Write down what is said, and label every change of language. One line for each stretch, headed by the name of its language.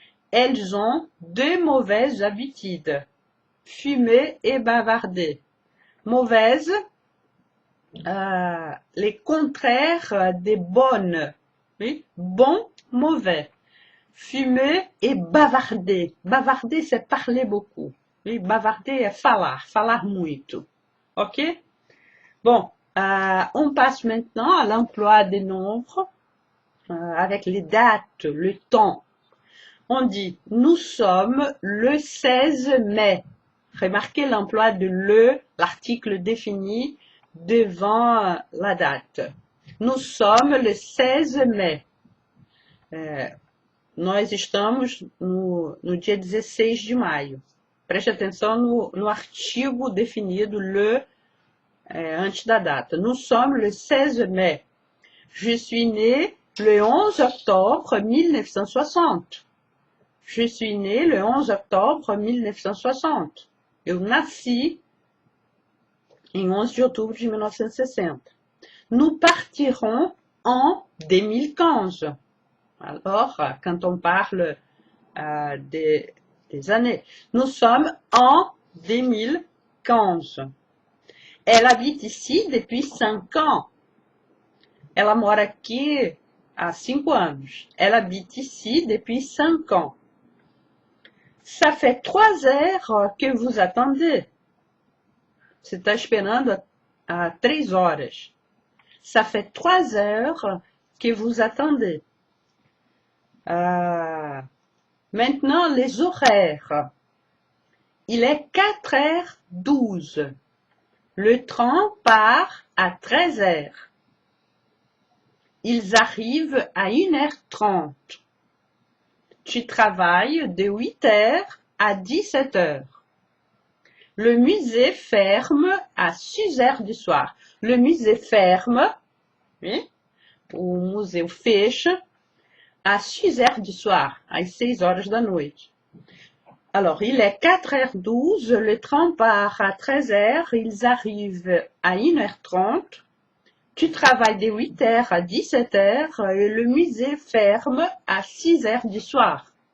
French: Elles ont deux mauvaises habitudes. Fumer et bavarder. Mauvaises, les contraires des bonnes. Oui? Bon, mauvais. Fumer et bavarder. Bavarder, c'est parler beaucoup. Oui?
Portuguese: Bavarder é falar, falar muito. Ok?
French: Bon, on passe maintenant à l'emploi des nombres avec les dates, le temps. On dit nous sommes le 16 mai. Remarquez l'emploi de le, l'article défini devant la date. Nous sommes le 16 mai.
Portuguese: Nós estamos no dia 16 de maio. Preste atenção no artigo definido le antes da data.
French: Nous sommes le 16 mai. Je suis né le 11 octobre 1960. Je suis né le 11 octobre 1960.
Portuguese: Eu nasci em 11 de outubro de 1960.
French: Nous partirons en 2015. Alors, quand on parle des années, nous sommes en 2015. Elle habite ici depuis 5 ans.
Portuguese: Ela mora aqui há 5 anos.
French: Elle habite ici depuis 5 ans. Ça fait 3 heures que vous attendez.
Portuguese: Você está esperando há 3 horas.
French: Ça fait 3 heures que vous attendez. Maintenant, les horaires. Il est 4h12. Le train part à 13h. Ils arrivent à 1h30. Tu travailles de 8h à 17h. Le musée ferme à 6h du soir. Le musée ferme, oui,
Portuguese: o museu fecha às 6h
French: du soir,
Portuguese: às 6 horas da noite.
French: Alors, il est 4h12, le train part à 13h, ils arrivent à 1h30. Tu travailles de 8h à 17h et le musée ferme à 6h du soir.